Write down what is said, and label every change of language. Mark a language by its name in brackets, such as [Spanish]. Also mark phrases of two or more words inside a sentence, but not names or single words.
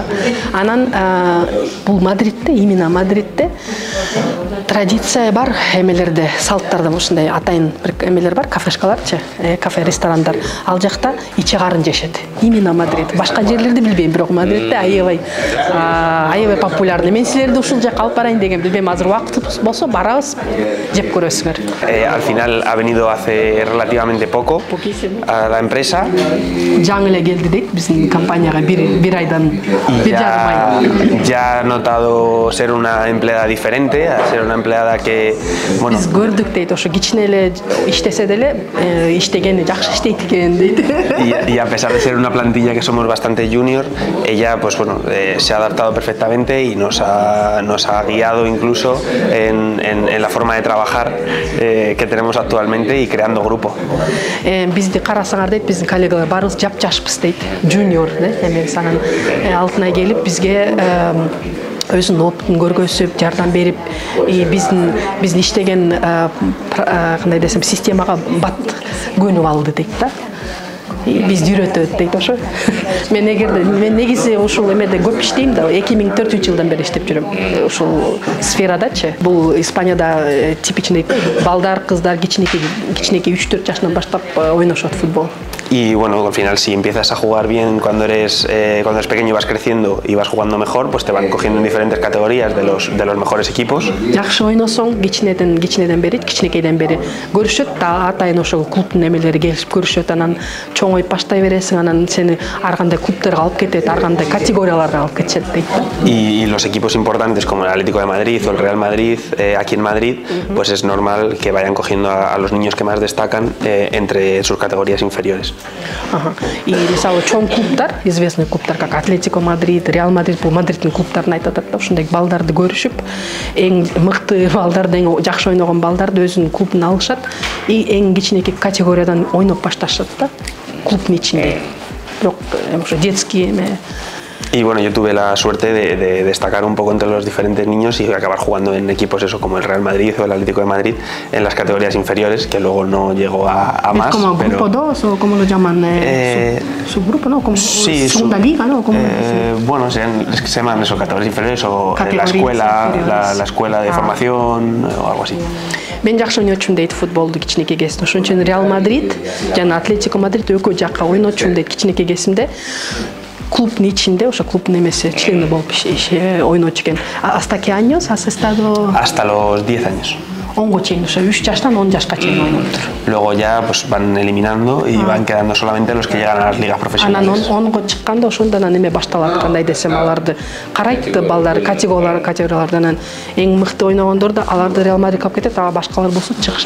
[Kyrgyz] Анан бул Мадридте, именно Мадридте традиция бар эмелерде, салттарда ушундай атайын бир эмелер бар, кафешкаларчы, кафе, ресторандар. Ал жакта ичи карын жешет. Именно Мадрид. Башка жерлерди билбейм, бирок Мадридте аябай популярный. Мен силерди ушул жакка алып барайын деген билбейм, азыр убакыт болсо барабыз, жеп көрөсүңөр. [Spanish] Al final ha venido hace relativamente poco a la empresa. [Kyrgyz] Жаңы эле келди дейт биздин компанияга бир айдан бир жарым ай. [Spanish] Ya ha notado ser una empleada diferente, a ser una empleada que, bueno, [Kyrgyz] Биз көрдүк дейт, ошо кичине эле иштесе деле иштегени жакшы иштейт экен дейт. [Spanish] y a pesar de ser una plantilla que somos bastante junior, ella pues bueno, se ha adaptado perfectamente y nos ha guiado incluso en la forma de trabajar que tenemos actualmente y creando grupo. [Kyrgyz] Бизди карасаңар дейт, биздин коллегалар барыбыз жап-жашпыз дейт. Junior, эме санан алтына келип бизге өзүнүн опытын көргөзүп, жардам берип, биздин иштеген кандай десем, системага бат көнүп алды дейт да. Бизди үйрөтөт дейт ошо. Мен негизи ушул эмеде көп иштейм да, 2004-жылдан бери иштеп жүрөм. Ушул сферадачы. Бул Испанияда типичный балдар, кыздар кичинекей 3-4 жашынан баштап ойношот футбол. [Spanish] Y bueno, al final si empiezas a jugar bien cuando eres pequeño y vas creciendo y vas jugando mejor, pues te van cogiendo en diferentes categorías de los mejores equipos. [Kyrgyz] Жакшы ойносоң, кичинеден бери, кичинекейден бери көрүшөт, атайын ошол клубтун эмелери келип көрүшөт, анан чоңоюп баштай бересиң, анан сени ар кандай клубтарга алып кетет, ар кандай категорияларга алып кетишет дейт. [Spanish] Y los equipos importantes como el Atlético de Madrid o el Real Madrid, aquí en Madrid, pues es normal que vayan cogiendo a los niños que más destacan entre sus categorías inferiores. [Kyrgyz] И мисалы чоң клубдар, известный клубдар, как Атлетико Мадрид, Реал Мадрид, бул Мадридтин клубтарын айтат да, ушундай балдарды көрүшүп, эң мыкты балдарды, эң жакшы ойногон балдарды өзүнүн клубуна алышат и эң кичинекей категориядан ойноп башташат да, клубдун ичинде. Бирок ошо детский эме. [Spanish] Y bueno, yo tuve la suerte de destacar un poco entre los diferentes niños y acabar jugando en equipos eso como el Real Madrid o el Atlético de Madrid en las categorías inferiores, que luego no llegó a más. ¿Es como pero, grupo 2 o como lo llaman? Subgrupo, ¿no? Como sí, segunda liga, ¿no? Bueno, se llaman eso, categorías inferiores o la escuela de formación o algo así. [Kyrgyz] Мен жакшы ойночумун дейт футболду кичинекей кезинде. Ошон үчүн Реал Мадрид жана Атлетико Мадрид экөө жакка ойночумун дейт кичинекей кезимде. Клубдун ичинде, ошо клубдун эмеси члени болуп ойночу экен. [Spanish] Hasta qué años has estado? Hasta los 10 años. [Kyrgyz] 10 чейин, ошо 3 жаштан 10 жашка чейин ойноптур. [Spanish] Luego ya pues van eliminando y van quedando solamente los que llegan a las ligas profesionales. [Kyrgyz] Анан 10го чыкканда ошондон эме башталат, кандай десем, аларды карайт балдар, категориялардан эң мыкты ойногондор да аларды Реал Мадрид алып кетет, ага башкалар болсо чыгышат.